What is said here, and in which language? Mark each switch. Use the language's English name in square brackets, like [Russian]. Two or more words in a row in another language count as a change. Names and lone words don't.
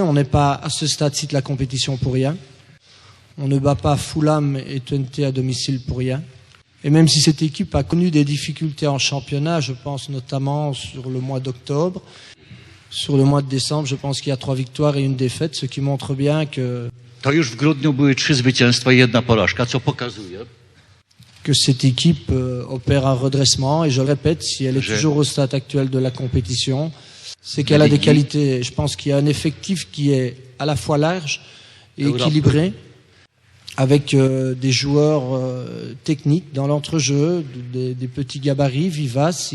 [French] On n'est pas à ce stade-ci de la compétition pour rien. On ne bat pas Fulham et Twente à domicile pour rien. Et même si cette équipe a connu des difficultés en championnat, je pense notamment sur le mois d'octobre, sur le mois de décembre, je pense qu'il y a 3 victoires et 1 défaite, ce qui montre bien que... [Polish] To już w grudniu były 3 zwycięstwa i 1 porażka, co pokazuje... [French] que cette équipe opère un redressement. Et je le répète, si elle est toujours au stade actuel de la compétition, c'est qu'elle a des qualités. Je pense qu'il y a un effectif qui est à la fois large et équilibré, avec des joueurs techniques dans l'entrejeu, des petits gabarits vivaces.